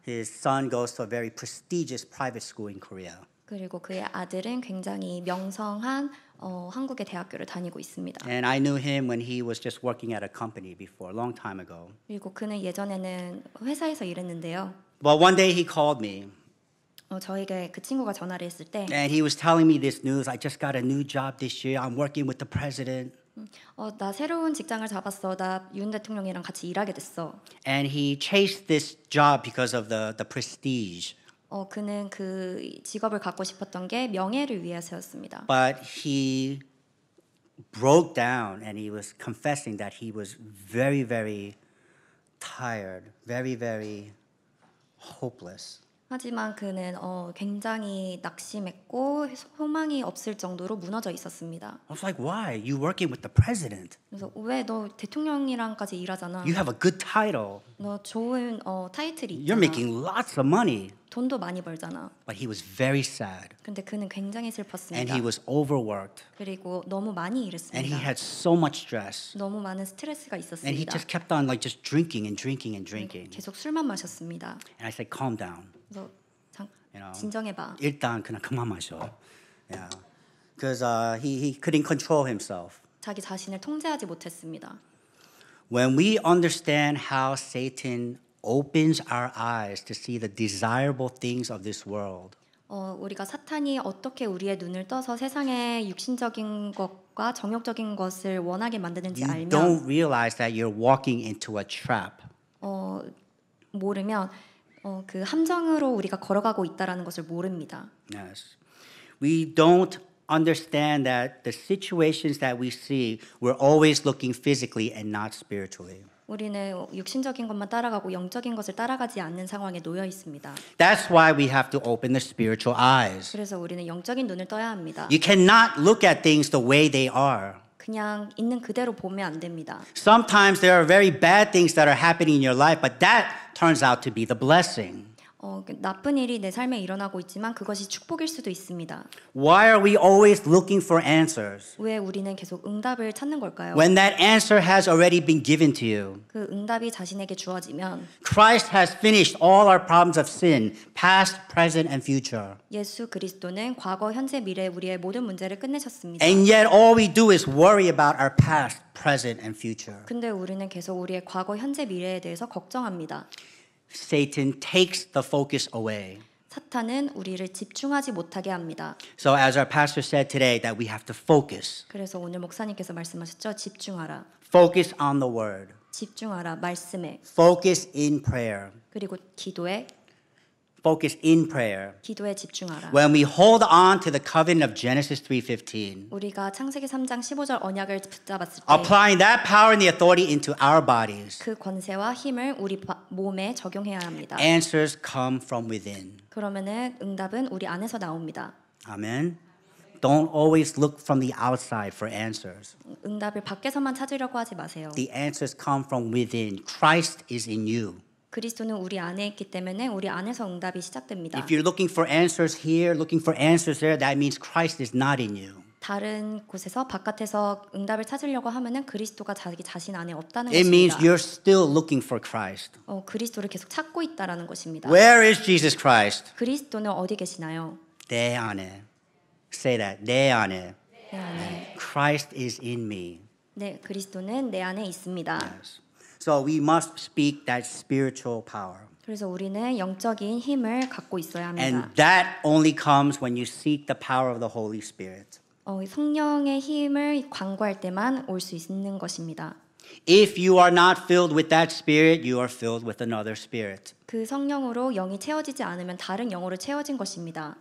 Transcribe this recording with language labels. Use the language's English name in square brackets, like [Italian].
[English] His son goes to a very prestigious private school in Korea. [Korean] 그리고 그의 아들은 굉장히 명성한 한국의 대학교를 다니고 있습니다. [English] And I knew him when he was just working at a company before, a long time ago. [Korean] 그리고 그는 예전에는 회사에서 일했는데요. [English] But one day he called me. [Korean] 저에게 그 친구가 전화를 했을 때 [English] And he was telling me this news. I just got a new job this year. I'm working with the president. [Korean] 나 새로운 직장을 잡았어. 나 윤 대통령이랑 같이 일하게 됐어. [English] And he chased this job because of the prestige. [Korean] 그는 그 직업을 갖고 싶었던 게 명예를 위해서였습니다. [English] But he broke down and he was confessing that he was very, very tired, very, very hopeless. [Korean] 하지만 그는 굉장히 낙심했고 소망이 없을 정도로 무너져 있었습니다. [English] I was like, why? You working with the president. [Korean] 그래서 왜 너 대통령이랑까지 일하잖아. [English] You have a good title. [Korean] 너 좋은 타이틀이 [English] You're [Korean] 있잖아. [English] making lots of money. [Korean] 돈도 많이 벌잖아. [English] But he was very sad. [Korean] 근데 그는 굉장히 [English] And [Korean] 슬펐습니다. [English] he was overworked. [Korean] 그리고 너무 많이 [English] And he [Korean] 일했습니다. [English] had so much stress. [Korean] 너무 많은 스트레스가 [English] And he [Korean] 있었습니다. [English] just kept on like just drinking and drinking and drinking. [Korean] 계속 술만 마셨습니다. [English] And I said, calm down. [Korean] 그래서 [English] You know, [Korean] 진정해봐. 일단 그냥 그만 마셔. Yeah. [English] Because he couldn't control himself. [Korean] 자기 자신을 통제하지 못했습니다. [English] When we understand how Satan opens our eyes to see the desirable things of this world, [Korean] 우리가 사탄이 어떻게 우리의 눈을 떠서 세상의 육신적인 것과 정욕적인 것을 원하게 만드는지 [English] you [Korean] 알면 [English] don't realize that you're walking into a trap. [Korean] 모르면 그 함정으로 우리가 걸어가고 있다라는 것을 모릅니다. [English] Yes. We don't understand that the situations that we see, we're always looking physically and not spiritually. [Korean] 우리는 육신적인 것만 따라가고 영적인 것을 따라가지 않는 상황에 놓여 있습니다. [English] That's why we have to open the spiritual eyes. [Korean] 그래서 우리는 영적인 눈을 떠야 합니다. [English] You cannot look at things the way they are. [Korean] 그냥 있는 그대로 보면 안 됩니다. [English] Sometimes there are very bad things that are happening in your life, but that turns out to be the blessing. [Korean] 나쁜 일이 내 삶에 일어나고 있지만 그것이 축복일 수도 있습니다. [English] Why are we always looking for answers [Korean] 왜 우리는 계속 응답을 찾는 걸까요? [English] when that answer has already been given to you? [Korean] 그 응답이 자신에게 주어지면 [English] Christ has finished all our problems of sin, past, present, and future. [Korean] 예수 그리스도는 과거, 현재, 미래 우리의 모든 문제를 끝내셨습니다. [English] And yet all we do is worry about our past, present, and future. [Korean] 근데 우리는 계속 우리의 과거, 현재, 미래에 대해서 걱정합니다. [English] Satan takes the focus away. [Korean] 사탄은 우리를 집중하지 못하게 합니다. [English] So as our pastor said today, that we have to focus. [Korean] 그래서 오늘 목사님께서 말씀하셨죠. 집중하라. [English] Focus on the word. [Korean] 집중하라. 말씀에. [English] Focus in prayer. [Korean] 그리고 기도에. [English] Focus in prayer. [Korean] 기도에 집중하라. [English] When we hold on to the covenant of Genesis 3:15, [Korean] 우리가 창세기 3장 15절 언약을 붙잡았을 때 [English] applying that power and the authority into our bodies, [Korean] 그 권세와 힘을 우리 몸에 적용해야 합니다. [English] answers come from within. [Korean] 그러면은 응답은 우리 안에서 나옵니다. [English] Amen. Don't always look from the outside for answers. [Korean] 응답을 밖에서만 찾으려고 하지 마세요. [English] The answers come from within. Christ is in you. [Korean] 그리스도는 우리 안에 있기 때문에 우리 안에서 응답이 시작됩니다. [English] If you're looking for answers here, looking for answers there, that means Christ is not in you. [Korean] 다른 곳에서 바깥에서 응답을 찾으려고 하면은 그리스도가 자기 자신 안에 없다는 [English] It means [Korean] 것입니다. [English] you're still looking for Christ. [Korean] 그리스도를 계속 찾고 있다라는 것입니다. [English] Where is Jesus Christ? [Korean] 그리스도는 어디 계시나요? 내 안에. [English] Say that. [Korean] 내 안에. 내 안에. [English] Christ is in me. [Korean] 네, 그리스도는 내 안에 있습니다. [English] Yes. So we must speak that spiritual power. [Korean] 그래서 우리는 영적인 힘을 갖고 있어야 합니다. [English] And that only comes when you seek the power of the Holy Spirit. [Korean] 성령의 힘을 광고할 때만 올 수 있는 것입니다. [English] If you are not filled with that spirit, you are filled with another spirit. [Korean] 그 성령으로 영이 채워지지 않으면 다른 영으로 채워진 것입니다.